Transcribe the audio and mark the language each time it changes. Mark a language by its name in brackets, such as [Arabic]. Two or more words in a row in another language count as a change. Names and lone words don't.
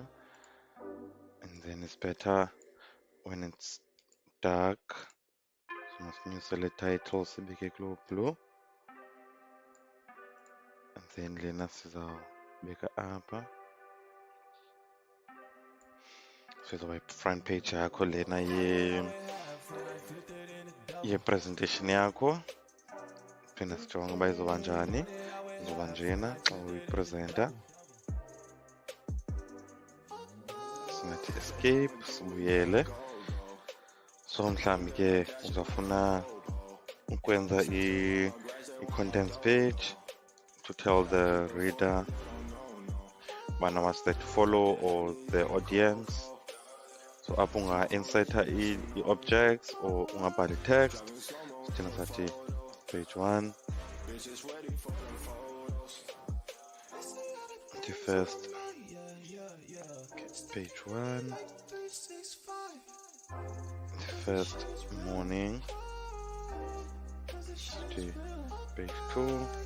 [English] And then it's better when it's dark, so [Xhosa] masinyuse le title sibeke kulo blue, [English] and then [Xhosa] lena sizawubeka apha. So izoba i- [English] front page [Xhosa] yakho lena ye-presentation yakho. Phinde sijonge uba izoba njani, izoba njena xa uyipresenta. Singathi escape, sibuyele. So mhlawumbi ke uzawufuna ukwenza i-contents page [English] to tell the reader [Xhosa] bana [English] what's there to follow or the audience. [Xhosa] So apho unga-inserta i-objects or ungabhala i-text. Thina sathi [English] page 1, the first page 1, the first morning, the page 2,